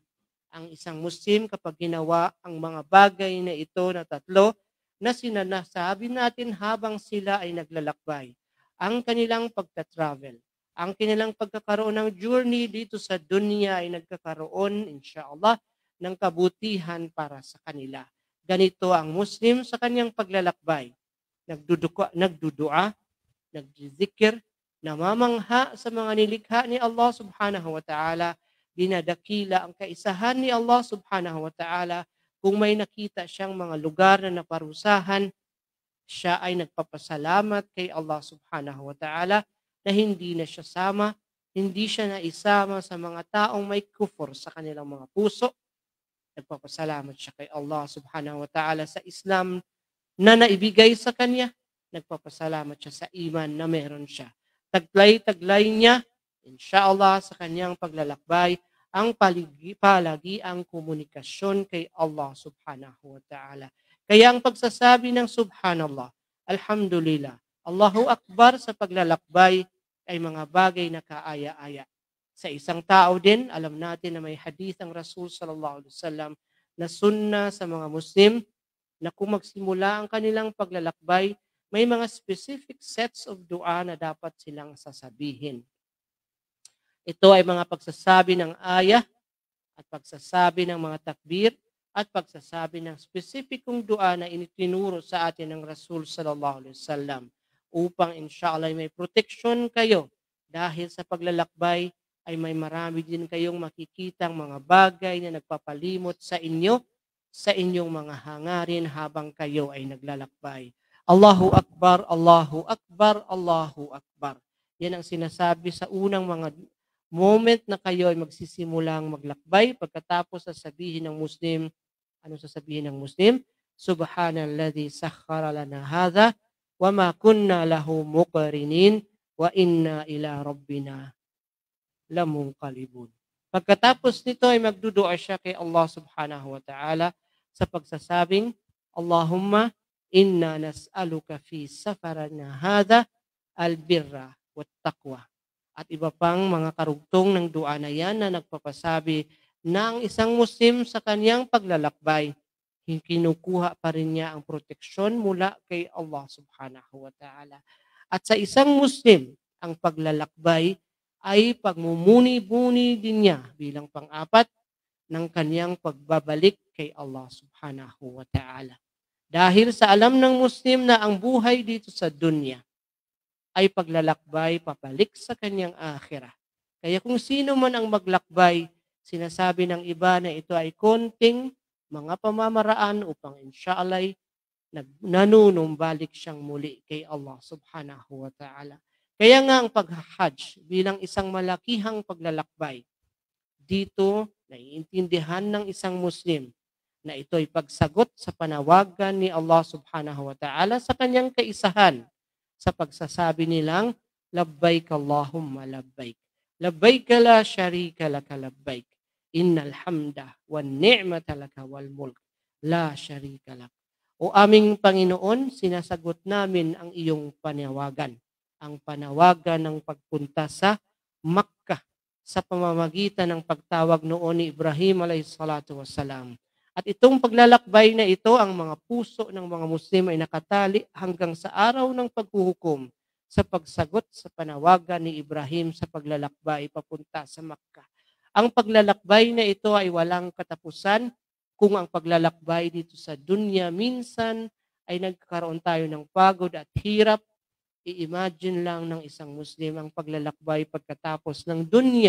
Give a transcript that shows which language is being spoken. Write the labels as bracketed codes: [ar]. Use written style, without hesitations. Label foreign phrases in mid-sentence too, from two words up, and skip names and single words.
[tl] Ang isang Muslim kapag ginawa ang mga bagay na ito na tatlo na sinasabi natin habang sila ay naglalakbay, ang kanilang pagta-travel, ang kanilang pagkakaroon ng journey dito sa dunya ay nagkakaroon, inshallah, ng kabutihan para sa kanila. Ganito ang Muslim sa kanyang paglalakbay. Nagdudua, nagzikir, namamangha sa mga nilikha ni Allah [ar] سبحانه وتعالى, [tl] dinadakila ang kaisahan ni Allah [ar] سبحانه وتعالى. [tl] Kung may nakita siyang mga lugar na naparusahan, siya ay nagpapasalamat kay Allah [ar] سبحانه وتعالى [tl] na hindi na siya hindi siya naisama sa mga taong may kufur sa kanilang mga puso. Nagpapasalamat siya kay Allah [ar] سبحانه وتعالى [tl] sa Islam na naibigay sa kanya. Nagpapasalamat siya sa iman na meron siya. Taglay-taglay niya, inshallah, sa kanyang paglalakbay, ang palagiang komunikasyon kay Allah [ar] سبحانه وتعالى. [tl] Kaya ang pagsasabi ng [ar] سبحان الله، الحمد لله، الله أكبر [tl] sa paglalakbay ay mga bagay na kaaya-aya. Sa isang tao din, alam natin na may hadith ang Rasul [ar] صلى الله عليه وسلم [tl] na sunna sa mga Muslim na kung magsimula ang kanilang paglalakbay, may mga [en] specific sets of [tl] dua na dapat silang sasabihin. Ito ay mga pagsasabi ng ayah at pagsasabi ng mga takbir at pagsasabi ng specificong dua na initinuro sa atin ng Rasul [ar] صلى الله عليه وسلم [tl] upang inshallah may protection kayo dahil sa paglalakbay ay may marami din kayong makikitang mga bagay na nagpapalimot sa inyo sa inyong mga hangarin habang kayo ay naglalakbay. [ar] الله أكبر، الله أكبر، الله أكبر. [tl] Yan ang sinasabi sa unang mga moment na kayo ay magsisimulang maglakbay. Pagkatapos sasabihin ng Muslim, ano sasabihin ng Muslim? [ar] سبحان الذي سخر لنا هذا وما كنا له مقرنين وإنا إلى ربنا لمنقلبون. [tl] Pagkatapos nito ay magdudua siya kay Allah [ar] سبحانه وتعالى [tl] sa pagsasabing, [ar] اللهم إنا نسألك في سفرنا هذا البر والتقوى. [tl] At iba pang mga karugtong ng dua na yan na nagpapasabi na ang isang Muslim sa kanyang paglalakbay, kinukuha pa rin niya ang proteksyon mula kay Allah [ar] سبحانه وتعالى. [tl] At sa isang Muslim, ang paglalakbay ay pagmumuni-buni din niya bilang pang-apat ng kanyang pagbabalik kay Allah [ar] سبحانه وتعالى. [tl] Dahil sa alam ng Muslim na ang buhay dito sa dunya ay paglalakbay papalik sa kanyang akhirah. Kaya kung sino man ang maglakbay, sinasabi ng iba na ito ay konting mga pamamaraan upang inshallah nanunumbalik siyang muli kay Allah [ar] سبحانه وتعالى. [tl] Kaya nga ang pag-hajj bilang isang malakihang paglalakbay, dito naiintindihan ng isang Muslim na ito ay pagsagot sa panawagan ni Allah [ar] سبحانه وتعالى [tl] sa kanyang kaisahan sa pagsasabi nilang, [ar] لبيك اللهم لبيك. لبيك لا شريك لك لبيك. إن الحمد والنعمة لك والملك. لا شريك لك. [tl] O aming Panginoon, sinasagot namin ang iyong panawagan. Ang panawagan ng pagpunta sa Makkah sa pamamagitan ng pagtawag noon ni Ibrahim [ar] عليه الصلاة والسلام. [tl] At itong paglalakbay na ito, ang mga puso ng mga Muslim ay nakatali hanggang sa araw ng paghuhukom sa pagsagot sa panawagan ni Ibrahim sa paglalakbay papunta sa Makkah. Ang paglalakbay na ito ay walang katapusan. Kung ang paglalakbay dito sa dunya minsan ay nagkakaroon tayo ng pagod at hirap, i-imagine lang ng isang Muslim ang paglalakbay pagkatapos ng dunya.